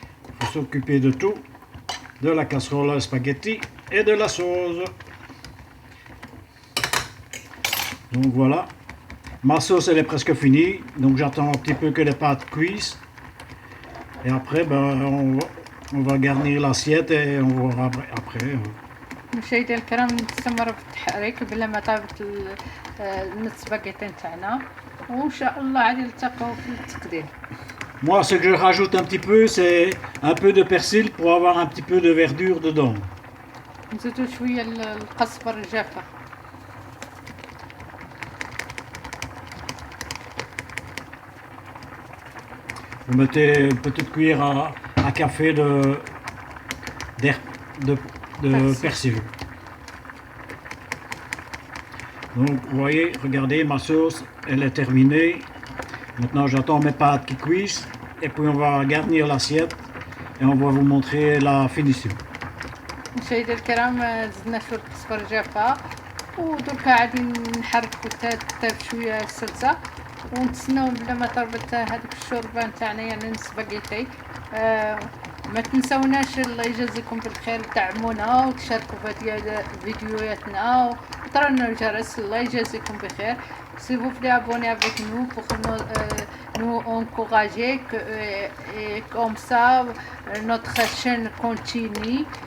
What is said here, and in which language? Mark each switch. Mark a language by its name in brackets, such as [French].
[French] Il faut s'occuper de tout, de la casserole à spaghetti et de la sauce. Donc voilà. Ma sauce elle est presque finie, donc j'attends un petit peu que les pâtes cuisent. Et après, ben, on va garnir l'assiette et on verra après. [Arabic] مشاهدينا الكرام نستمر في التحريك بلا ما طابت السباغيتي نتاعنا وان شاء الله عادي نلتقاو في التقديم. [French] Moi, ce que je rajoute un petit peu, c'est un peu de persil pour avoir un petit peu de verdure dedans. [Arabic] نزيدو شويه القزبر الجافه. [French] Vous mettez une petite cuillère à café de persil. Donc, vous voyez, regardez, ma sauce, elle est terminée. Maintenant, j'attends mes pâtes qui cuisent. Et puis, on va garnir l'assiette. Et on va vous montrer la finition. [Arabic] مشاهدينا الكرام زدنا شويه القزبر جافه ودركا عادي نحركو حتى شويه الصلصه ونتسناو بلا ما طربت هذيك الشوربه نتاعنا يعني السباغيتي. ما تنسوناش الله يجازيكم بالخير دعمونا وتشاركوا في فيديوهاتنا وطروا لنا الجرس. الله يجازيكم بخير. [French] S'il vous plaît, abonnez avec nous pour nous encourager et comme ça notre chaîne continue.